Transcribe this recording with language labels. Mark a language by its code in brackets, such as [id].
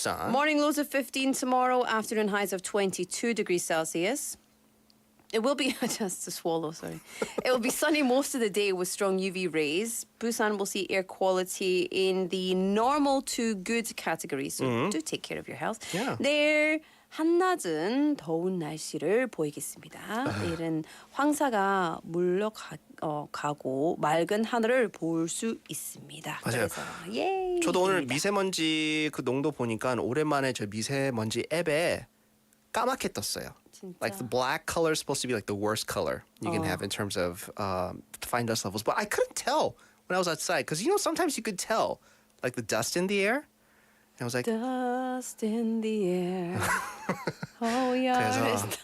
[en] Morning lows of 15 tomorrow, afternoon highs of 22 degrees Celsius. It will be, just to swallow, sorry. It will be sunny most of the day with strong UV rays. Busan will see air quality in the normal to good category, so do take care of your health. Yeah. [ko] 내일 한낮은 더운 날씨를 보이겠습니다. 내일은 황사가 물러가고 맑은 하늘을 볼 수 있습니다. 맞아요. 그래서 예. 저도 오늘 미세먼지 그 농도 보니까 오랜만에 저 미세먼지 앱에 까맣게 떴어요. [en] Like the black color is supposed to be like the worst color you can have in terms of fine dust levels. But I couldn't tell when I was outside because sometimes you could tell like the dust in the air. And I was like, dust in the air. Oh yeah,